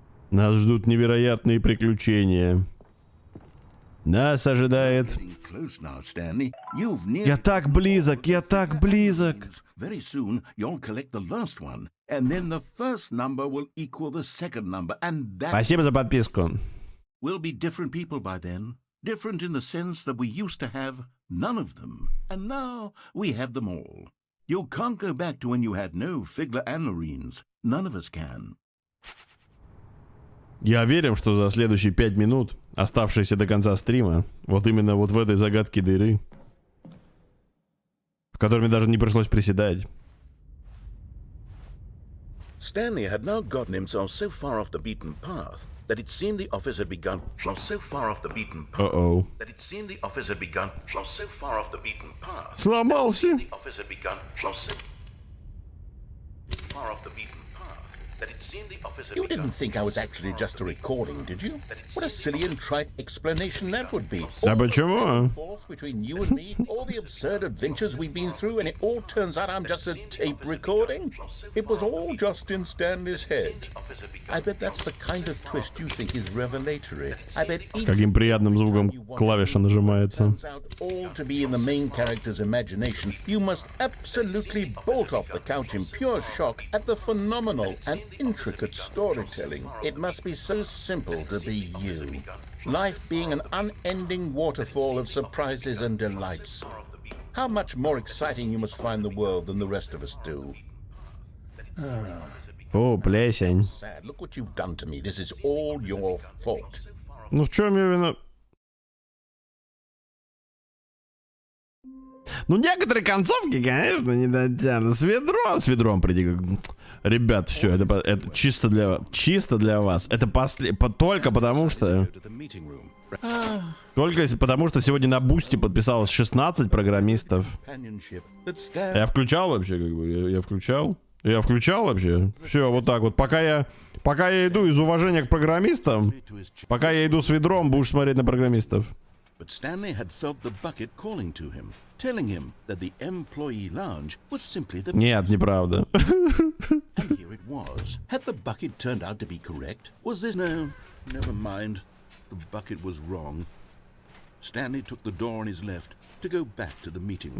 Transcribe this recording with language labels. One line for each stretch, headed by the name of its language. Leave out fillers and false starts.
Russian: Нас ждут невероятные приключения. Нас ожидает...
English: Getting close now, Stanley. You've nearly...
Russian: Я так близок, я так близок.
English: Very soon, you'll collect the last one, and then the first number will equal the second number, and that
Russian: Спасибо за подписку.
English: will be different people by then. Different in the sense that we used to have none of them, and now we have them all. You can't go back to when you had no Figler and Marines. None of us can.
Russian: Я верю, что за следующие 5 минут, оставшиеся до конца стрима, вот именно вот в этой загадке дыры, в которой мне даже не пришлось приседать.
English: Stanley had now gotten himself so far off the beaten path that it seemed the office had begun. So far off the beaten path Uh-oh. that it seemed the office had begun. So far off the beaten path.
Russian: Сломался.
English: The office had begun. So far off the beaten path You didn't think I was actually just a recording, did you? What a silly and trite explanation that would be.
Russian: А почему?
English: Forth between you and me, all the absurd adventures we've been through, and it all turns out I'm just a tape recording? It was all just in Stanley's head. I bet that's the kind of twist you think is revelatory. I bet
Russian: Каким приятным звуком клавиша нажимается.
English: turns out all to be in the main character's imagination. You must absolutely bolt off the couch in pure shock at the phenomenal and intricate storytelling. It must be so simple to be you. Life being an unending waterfall of surprises and delights. How much more exciting you must find the world than the rest of us do.
Russian: О, плесень.
English: Sad. Look what you've done to me. This is all your fault.
Russian: Ну в чем я вина? Ну, некоторые концовки, конечно, не дотянут. С ведром приди. Ребят, все, это чисто для вас. Это только потому что... Только потому что сегодня на Бусти подписалось 16 программистов. Я включал вообще, как бы, я включал. Я включал вообще. Все, вот так вот. Пока я иду из уважения к программистам, пока я иду с ведром, будешь смотреть на программистов.
English: But Stanley had felt the bucket calling to him, telling him that the employee lounge was simply the...
Russian: Нет, неправда.
English: And here it was. Had the bucket turned out to be correct? Was this... No, never mind. The bucket was wrong. Stanley took the door on his left to go back to the meeting room.